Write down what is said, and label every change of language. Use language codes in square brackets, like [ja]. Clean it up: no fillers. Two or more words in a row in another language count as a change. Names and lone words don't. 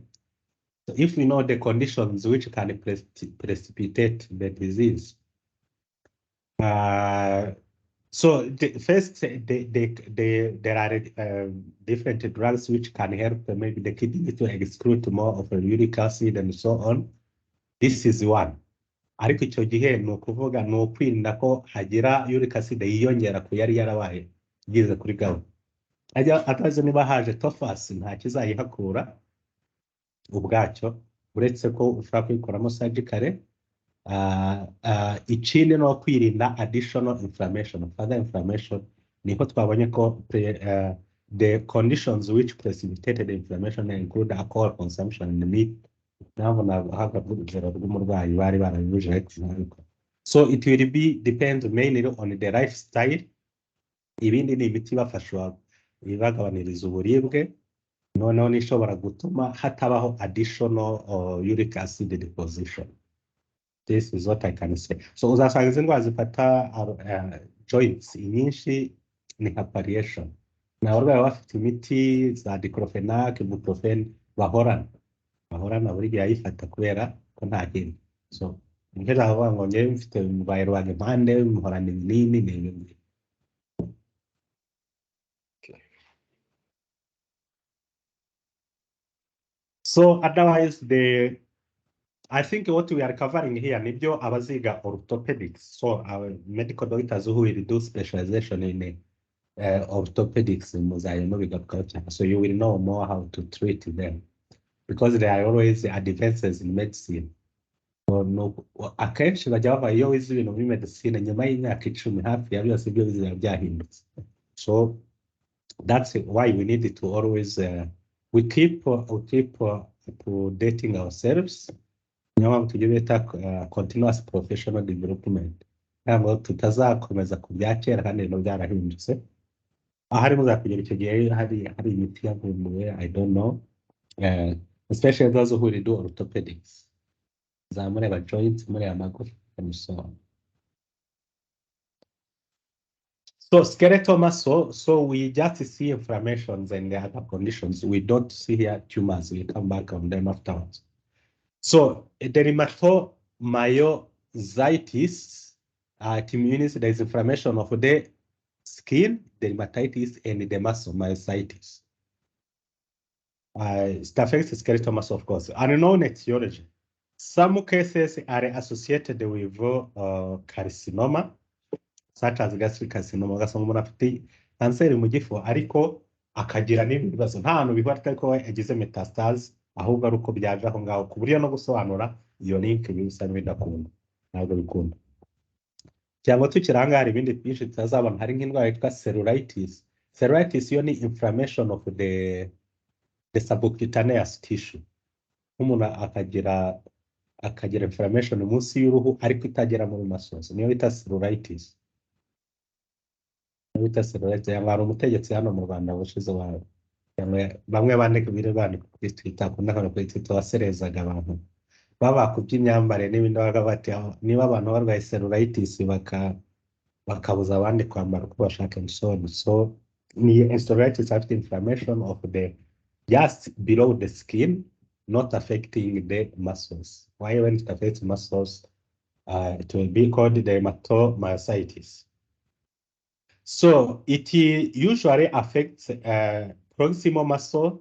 [en] So if we know the conditions which can precipitate the disease, so first, there are different drugs which can help maybe the kidney to excrete more of the uric acid and so on. This is one. [rw] Ariko icyo gihe ni ukuvuga ni ukwirinda ko hagira [en] uric acid [rw] yiyongera ku yari yarabaye igeze kuri gout. Atazi niba haje tofasi nta kizayihakura ubwacyo, uretse ko ushobora kuyikoramo surgically. Ikindi no kwirinda [en] additional inflammation, further inflammation. [rw] Niko twabonye ko [en] the conditions which precipitated the inflammation include alcohol consumption and meat. So it will depend mainly on the lifestyle. [rw] Ibindi ni imiti ibafasha ibagabaniriza uburibwe, noneho nishobora gutuma hatabaho [en] additional uric acid deposition. This is what I can say. [rw] So uzasanga izi ndwara zifata joints inyinshi ni nka palliation. Na abarwayi bafite imiti za diclofenac, ibuprofen bahorana buri gihe ayifata kubera ko nta kindi. So nk'ejo aho ngo njyewe mfite umurwayi rwanjye impande muhorana ibinini n'ibindi. [en] So otherwise I think what we are covering here [rw] nibyo abaziga [en] orthopedics, so our medical doctors who will do specialization in orthopedics [rw] muzayemo bigarukaho cyane. [en] So you will know more how to treat them because there are always advances in medicine. [rw] Akenshi bajya bavuga iyo wize ibintu muri medicine nyuma y'imyaka 10 hafi ya byose ibyo bizaba byahindutse. [en] So that's why we need to always we keep updating ourselves. [rw] Niyo mpamvu tujya bita [en] continuous professional development. [rw] Ntabwo tutazakomeza ku bya kera kandi ibintu byarahindutse. Ahari muzakugera icyo gihe hari imiti yavumbuwe, [en] I don't know, especially those who do orthopedics. [rw] Zamureba joints, mureba amagufa, [en] and so on. So skeletal muscle, so we just see inflammations and the other conditions. We don't see here tumors. We come back on them afterwards. So dermatomyositis, it means there is inflammation of the skin, dermatitis, and the muscle myositis. It affects the skeletal muscle, of course. Unknown etiology. Some cases are associated with carcinoma, such as gastric carcinoma. [rw] Ugasanga umuntu afite kanseri mu gifu ariko akagira n'ibindi bibazo nta hantu bihwata ko yagize metastase, ahubwo ari uko byaje aho ngaho ku buryo no gusobanura iyo link bisa n'ibidakunda, ntabwo bikunda. Cyangwa tukiranga hari ibindi byinshi tutazabona, hari nk'indwara yitwa cellulitis. [en] Cellulitis [rw] yo ni [en] inflammation of the subcutaneous tissue. [rw] Umuntu akagira inflammation munsi y'uruhu ariko itagera muri muscles, niyo bita cellulitis. Niyo bita cellulitis. Hari umutegetsi hano mu Rwanda washize bamwe bandika kuri Twitter, kunda kuri Twitter waserezaga abantu babakubye imyambare n'ibindi baga bati niba abantu barwaye cellulitis bakabuza abandi kwambara uko bashaka [en] and so on. So ni cellulitis after inflammation of the just below the skin, not affecting the muscles. Why when it affects muscles, it will be called dermatomyositis. So it usually affects proximal muscle.